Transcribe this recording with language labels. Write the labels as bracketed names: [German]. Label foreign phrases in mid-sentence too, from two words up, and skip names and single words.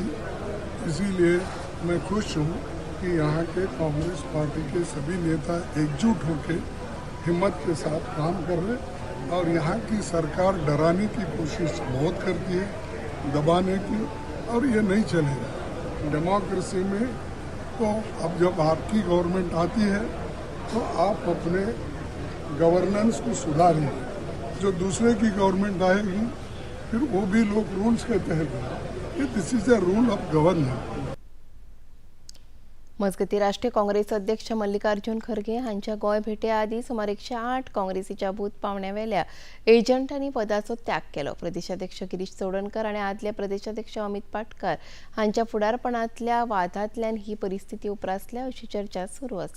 [Hindi] इसीलिए मैं खुश हूँ कि यहाँ के कांग्रेस पार्टी के सभी नेता एकजुट होकर हिम्मत के साथ काम कर रहे और यहाँ की सरकार डराने की कोशिश बहुत करती है, दबाने की, और ये नहीं चलेगा. डेमोक्रेसी में तो अब जब आपकी गवर्नमेंट आती है तो आप अपने गवर्नेंस को सुधारिए. जो दूसरे की गवर्नमेंट आएगी फिर वो भी लोग रूल्स के तहत, ये [English] this is a rule of governance. [Konkani] मजगती राष्ट्रीय काँग्रेस अध्यक्ष मल्लिकार्जुन खरगे हांच्या गोंय भेटे आदी सुमार 108 काँग्रेसीच्या बूथ पावण्यावेल्या एजंटांनी पदाचो त्याग केलो. प्रदेशाध्यक्ष गिरीश चोडणकर आनी आदले प्रदेशाध्यक्ष अमित पाटकार हांच्या फुडारपणांतल्या वादांतल्यान ही परिस्थिती उप्रासल्या अशी चर्चा सुरू आसा.